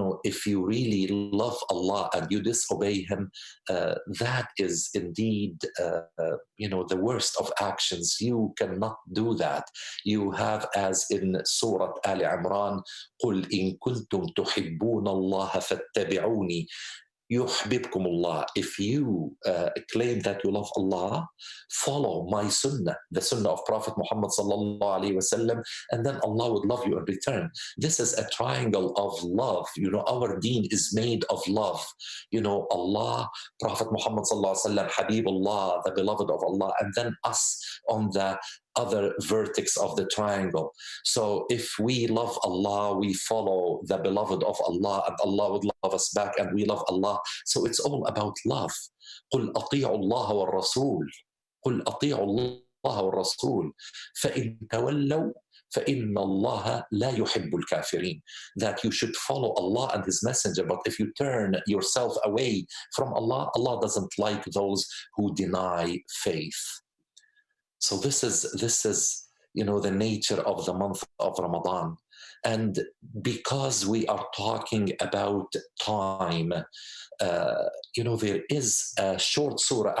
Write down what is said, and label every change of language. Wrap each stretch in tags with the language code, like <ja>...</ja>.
<en>If you really love Allah and you disobey him, that is indeed, the worst of actions. You cannot do that. You have, as in Surah Al Imran,</en> <ar>قُلْ إِن كُنْتُمْ تُحِبُّونَ اللَّهَ فَاتَّبِعُونِي يُحْبِبْكُمُ اللَّهِ.</ar> <en>If you claim that you love Allah, follow my sunnah, the sunnah of Prophet Muhammad sallallahu alaihi wasallam, and then Allah would love you in return. This is a triangle of love. Our deen is made of love. Allah, Prophet Muhammad sallallahu alaihi wasallam, Habibullah, the beloved of Allah, and then us on the other vertex of the triangle. So if we love Allah, we follow the beloved of Allah, and Allah would love us back, and we love Allah. So it's all about love.</en> <ar>قُلْ أَطِيعُوا اللَّهَ وَالرَّسُولَ. قُلْ أَطِيعُوا اللَّهَ الله والرسول فإن تولوا فإن الله لا يحب الكافرين.</ar> <en>That you should follow Allah and His Messenger, but if you turn yourself away from Allah, Allah doesn't like those who deny faith. So this is the nature of the month of Ramadan. And because we are talking about time, there is a short surah.</en>